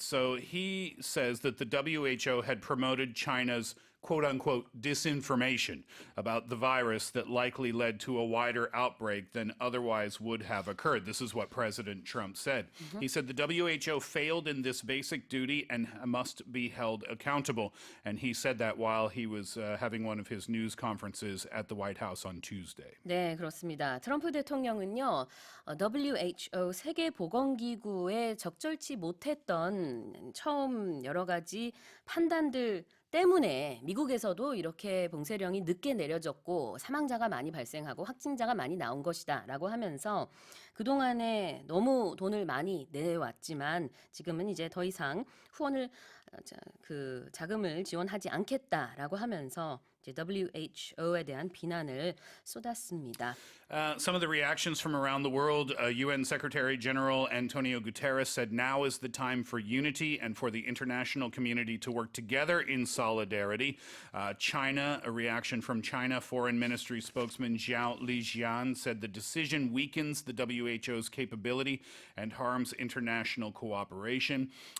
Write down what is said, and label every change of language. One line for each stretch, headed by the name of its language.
English: So he says that the WHO had promoted China's quote-unquote disinformation about the virus that likely led to a wider outbreak than otherwise would have occurred. This is what President Trump said. He said the WHO failed in this basic duty and must be held accountable. And he said that while he was having one of his news conferences at the White House on Tuesday.
Korean: 네, 그렇습니다. 트럼프 대통령은요, WHO 세계보건기구에 적절치 못했던 처음 여러 가지 판단들 때문에 미국에서도 이렇게 봉쇄령이 늦게 내려졌고 사망자가 많이 발생하고 확진자가 많이 나온 것이다 라고 하면서 그동안에 너무 돈을 많이 내왔지만 지금은 이제 더 이상 후원을 자금을 지원하지 않겠다라고 하면서 이제 WHO에 대한 비난을 쏟았습니다.
English: Some of the reactions from around the world, UN Secretary General Antonio Guterres said now is the time for unity and for the international community to work together in solidarity. China, a reaction from China, Foreign Ministry spokesman Zhao Lijian said the decision weakens the WHO's capability and harms international cooperation.